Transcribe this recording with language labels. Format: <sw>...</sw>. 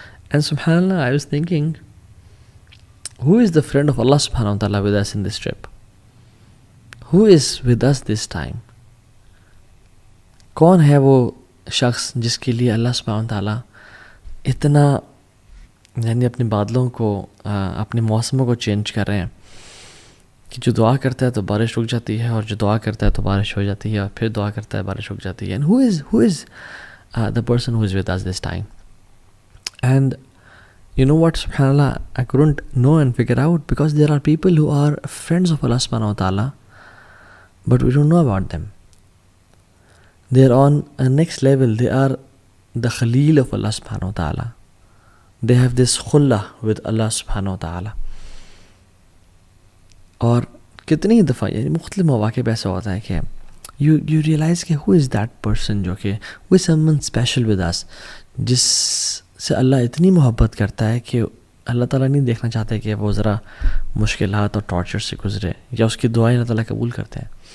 <ur>And سبحان اللہ،</ur> <en>I was thinking who is the friend of اللہ سبحانہ و تعالیٰ with us in this trip? Who is with us this time?</en> <ur>کون ہے وہ شخص جس کے لیے اللہ سبحانہ و تعالیٰ اتنا یعنی اپنے بادلوں کو، اپنے موسموں کو چینج کر رہے ہیں، کہ جو دعا کرتا ہے تو بارش رک جاتی ہے، اور جو دعا کرتا ہے تو بارش ہو جاتی ہے، اور پھر دعا کرتا ہے بارش رک جاتی ہے.</ur> <en>And who is the person who is with us this time? And you know what, subhanallah, I couldn't know and figure out, because there are people who are friends of Allah subhanahu wa ta'ala, but we don't know about them. They are on a next level. They are the khalil of Allah subhanahu wa ta'ala. They have this khullah with Allah subhanahu wa ta'ala.</en> <ur>اور کتنی دفعہ یعنی مختلف مواقع پہ ایسا ہوتا ہے کہ یو ریئلائز کہ</ur> <en>who is that person</en> <ur>جو کہ وہ some one special with اس، جس سے اللہ اتنی محبت کرتا ہے کہ اللہ تعالیٰ نہیں دیکھنا چاہتا کہ وہ ذرا مشکلات اور ٹارچر سے گزرے، یا اس کی دعائیں اللہ تعالیٰ قبول کرتے ہیں.</ur>